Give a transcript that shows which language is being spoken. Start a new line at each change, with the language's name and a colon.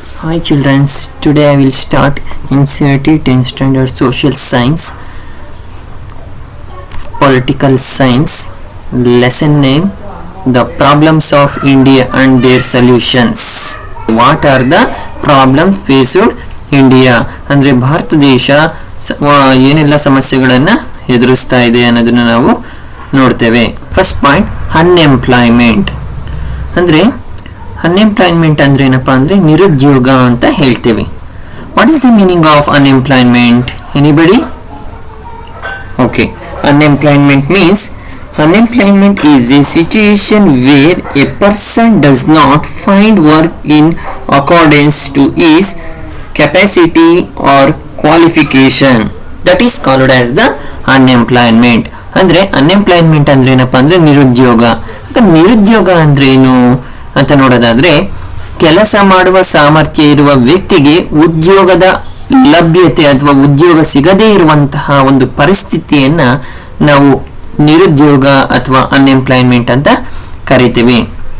English: Hi children, today I will start NCERT 10th standard social science, political science, lesson name the problems of India and their solutions. What are the problems faced India?
Kannada: ಅಂದರೆ ಭಾರತ ದೇಶ ಏನೆಲ್ಲ ಸಮಸ್ಯೆಗಳನ್ನ ಎದುರಿಸ್ತಾ ಇದೆ ಅನ್ನೋದನ್ನ ನಾವು ನೋಡ್ತೇವೆ. First point, unemployment. ಅಂದ್ರೆ ಅನ್ಎಂಪ್ಲಾಯ್ಮೆಂಟ್ ಅಂದ್ರೆ ಏನಪ್ಪಾ ಅಂದ್ರೆ ನಿರುದ್ಯೋಗ ಅಂತ ಹೇಳ್ತೇವೆ.
English: What is the meaning of unemployment? Anybody? Okay, unemployment means unemployment is a situation where a person does not find work in accordance to his capacity or qualification. That is called as the unemployment.
Kannada: ಅಂದ್ರೆ unemployment ಅಂದ್ರೆ ಏನಪ್ಪಾ ಅಂದ್ರೆ ನಿರುದ್ಯೋಗ. ನಿರುದ್ಯೋಗ ಅಂದ್ರೆ ಏನು ಅಂತ ನೋಡೋದಾದ್ರೆ, ಕೆಲಸ ಮಾಡುವ ಸಾಮರ್ಥ್ಯ ಇರುವ ವ್ಯಕ್ತಿಗೆ ಉದ್ಯೋಗದ ಲಭ್ಯತೆ ಅಥವಾ ಉದ್ಯೋಗ ಸಿಗದೇ ಇರುವಂತಹ ಒಂದು ಪರಿಸ್ಥಿತಿಯನ್ನ ನಾವು ನಿರುದ್ಯೋಗ ಅಥವಾ ಅನ್ಎಂಪ್ಲಾಯ್ಮೆಂಟ್ ಅಂತ ಕರಿತೀವಿ.